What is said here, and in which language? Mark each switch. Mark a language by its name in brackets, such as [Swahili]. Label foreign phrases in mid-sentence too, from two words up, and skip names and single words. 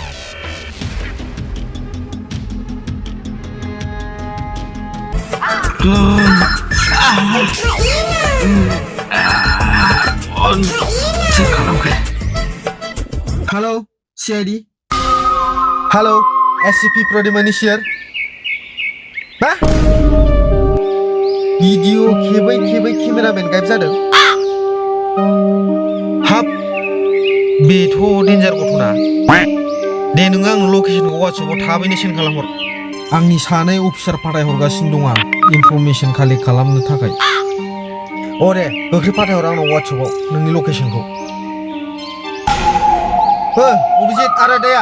[Bodo] Halo, CID. Halo, SCP Prodemani Share. Hah? Video खेबै केमेरामेन गायब जादों हाब बेथ' डेन्जार गथ'ना दे नोङो आंनो लकेसनखौ वाट्सएपआव थाबैनो सेन्ड खालामहर आंनि सानै अफिसार फाथायहरगासिनो दं आं इनफरमेसन कालेक्ट खालामनो थाखाय दे गोख्रै फाथायहर आंनाव वाट्सएपआव नोंनि लकेसनखौ अभिजित आरो दाया